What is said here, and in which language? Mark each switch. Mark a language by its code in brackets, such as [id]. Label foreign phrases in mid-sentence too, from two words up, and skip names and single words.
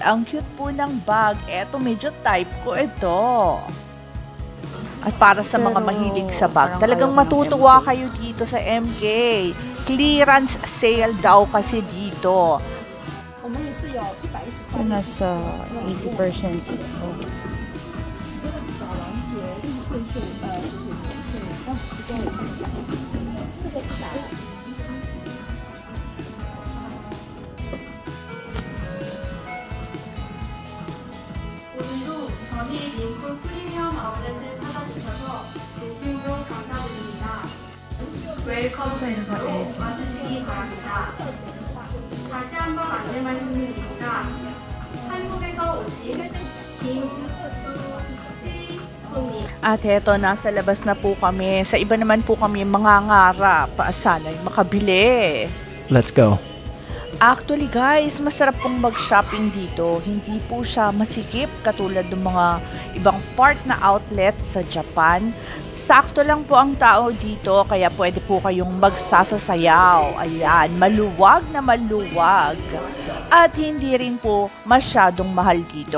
[tl] Ang cute po ng bag. Eto, medyo type ko ito. At para sa mga mahilig sa bag, talagang matutuwa kayo dito sa MK. [en] Clearance sale [tl] daw kasi dito. Nasa 80% ito. [ko] 오늘도 저희 링크 프리미엄 아울렛을 찾아주셔서 진심으로 감사드립니다. 웰컴으로 와주시기 바랍니다. 다시 한번 안내 말씀드립니다. 한국에서 오신 [tl] At heto, nasa labas na po kami. Sa iba naman po kami mangangarap. Sana'y makabili. [en] Let's go. Actually guys, [tl] masarap pong mag-shopping dito. Hindi po siya masikip katulad ng mga ibang part na outlet sa Japan. Sakto lang po ang tao dito kaya pwede po kayong magsasasayaw. Ayan, maluwag na maluwag. At hindi rin po masyadong mahal dito.